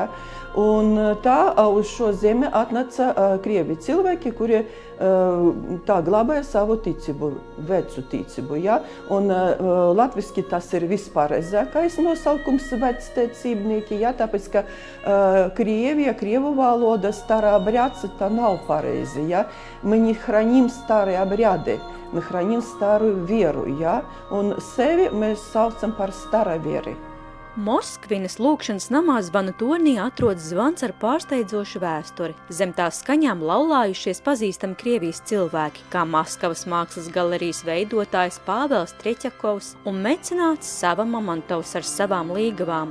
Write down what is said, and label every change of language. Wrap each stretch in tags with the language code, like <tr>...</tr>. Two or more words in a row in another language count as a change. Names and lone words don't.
<lv>Un tā uz šo zemi atnāca krievi cilvēki, kuri tā glabāja savu ticību, vecu ticību, jā. Un latviski tas ir vispārēzākais nosaukums vecticībnieki, jā, tāpēc, ka Krievija, krievu valoda,</lv> <ru>стара обрядцы,</ru> <lv>tā nav pareizi, jā.</lv> <ru>Мы не храним старые обряды, мы храним старую веру,</ru> <lv>jā. Un sevi mēs saucam par staraveri. Moskvinas lūgšanas namā zvanu tornī atrodas zvans ar pārsteidzošu vēsturi. Zem tās skaņām laulājušies pazīstami Krievijas cilvēki, kā Maskavas mākslas galerijas veidotājs Pāvels Treķakovs un mecenāts Sava Mamontovs ar savām līgavām.</lv>